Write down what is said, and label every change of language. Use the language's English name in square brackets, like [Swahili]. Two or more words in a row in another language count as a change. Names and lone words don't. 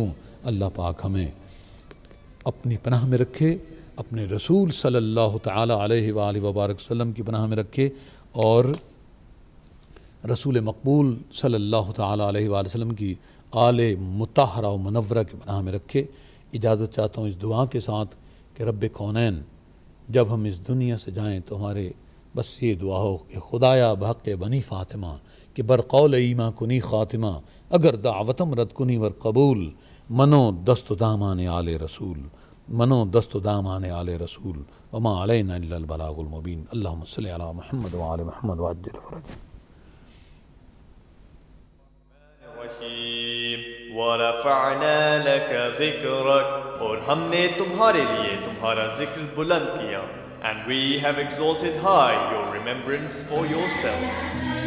[Urdu] اللہ پاک ہمیں اپنی پناہ میں رکھے، اپنے رسول [Arabic] صلی اللہ تعالیٰ علیہ وآلہ وبارک وسلم [Urdu] کی پناہ میں رکھے، اور رسول مقبول [Arabic] صلی اللہ تعالیٰ علیہ وآلہ وسلم [Urdu] کی آل مطہرہ و منورہ کی پناہ میں رکھے. اجازت چاہتا ہوں اس دعا کے ساتھ کہ رب کونین جب ہم اس دنیا سے جائیں تو ہمارے بس یہ دعا ہو کہ [Persian] خدایا بحق بنی فاطمہ کہ برقول ایمہ کنی خاتمہ، اگر دعوتم رد کنی ور قبول، منو دست دامان آل رسول، منو دست دامان آل رسول، [Arabic] وما علینا الا البلاغ المبین. اللہم صلی علی محمد وآل محمد وعجل فرجہم. وَرَفَعْنَا لَكَ ذِكْرَكَ، [Urdu] اور ہم نے تمہارے لیے تمہارا ذکر بلند کیا. [English] And we have exalted high your remembrance for yourself.